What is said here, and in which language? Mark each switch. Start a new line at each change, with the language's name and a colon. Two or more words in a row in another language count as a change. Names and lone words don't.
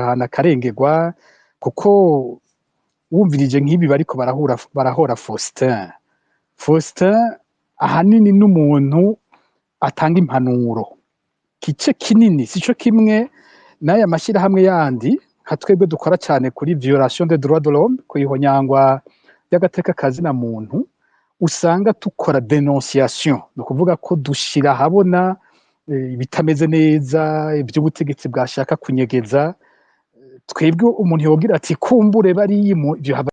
Rundi: ahantu akarengerwa kuko wumvirije nk'ibi bariko barahora Faustin ahanini n'umuntu atanga impanuro kice kinini sico kimwe n'aya mashyirahamwe yandi nka twebwe dukora cyane kuri
French: violation des droits de l'homme
Rundi: kwihonyangwa y'agateka kazina muntu usanga tukora dénonciation no kuvuga ko dushira habona ibitameze neza iby'ubutegetsi bwashaka kunyegeza twebwe umuntu yogira ati kumbure bari mu byo